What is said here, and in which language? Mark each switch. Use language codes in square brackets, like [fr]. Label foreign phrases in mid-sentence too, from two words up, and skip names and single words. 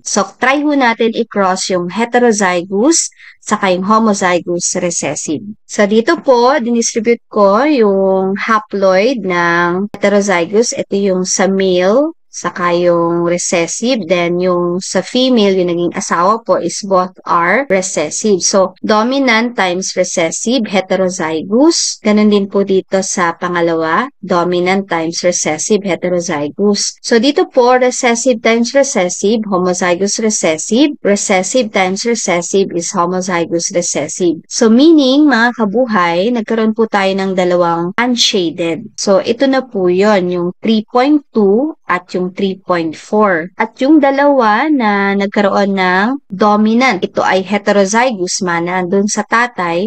[tl] So, try ho natin i-cross yung heterozygous saka yung [en] homozygous recessive. [tl] So, dito po, dinistribute ko yung haploid ng heterozygous. Ito yung sa male, saka yung recessive. Then, yung sa female, yung naging asawa po [en] is both are recessive. So, dominant times recessive, heterozygous. [tl] Ganun din po dito sa pangalawa, [en] dominant times recessive, heterozygous. [tl] So, dito po, [en] recessive times recessive, homozygous recessive. Recessive times recessive is homozygous recessive. So, meaning, [tl] mga kabuhay, nagkaroon po tayo ng dalawang unshaded. So, ito na po yon yung 3.2 at yung 3.4. At yung dalawa na nagkaroon ng dominant, ito ay heterozygous mana dun sa tatay.